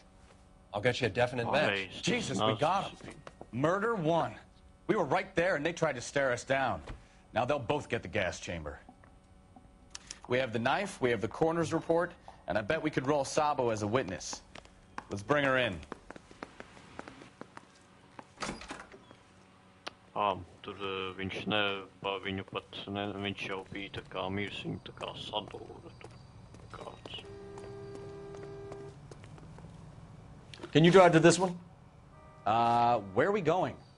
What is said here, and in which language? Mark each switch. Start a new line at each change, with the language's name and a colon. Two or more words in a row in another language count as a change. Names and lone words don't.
English: I'll get you a definite match. Jesus, we got him. Murder 1. We were right there and they tried to stare us down. Now they'll both get the gas chamber. We have the knife, we have the coroner's report, and I bet we could roll Sabo as a witness. Let's bring her in.
Latvian: Tur viņš viņu pat, viņš jau bija tā kā mirs, viņu tā kā sadūra tur kāds.
English: Can you drive to this one? Where are we going?